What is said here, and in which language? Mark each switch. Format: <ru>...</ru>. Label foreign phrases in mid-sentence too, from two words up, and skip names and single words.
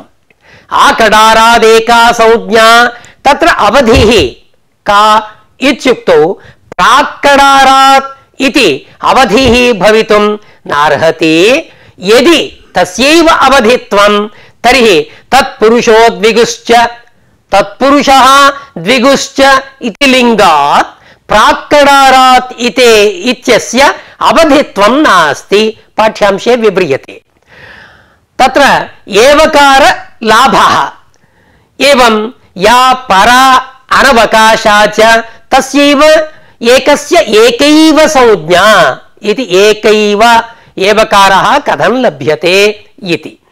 <sa>आकडारादेका संज्ञा तत्र अवधिः का इत्युक्तौ प्राक्कडारात् इति अवधिः भवितुं नार्हति। यदि तस्यैव अवधित्वं तर्हि तत्पुरुषोद्विगुश्च తత్పురుషः ద్విగుశ్చ ఇతి లింగాత్ ప్రాక్కడారాత్ ఇతే ఇత్యస్య అవధిత్వం నాస్తి పాఠ్యాంశే వివ్రియతే. తత్ర ఏవకార లాభः ఏవం యా పరా అనవకాశా చ తస్యైవ ఏకస్య ఏకైవ సంజ్ఞా ఇది ఏకైవ ఏవకారः కథం లభ్యతే ఇతి.</sa>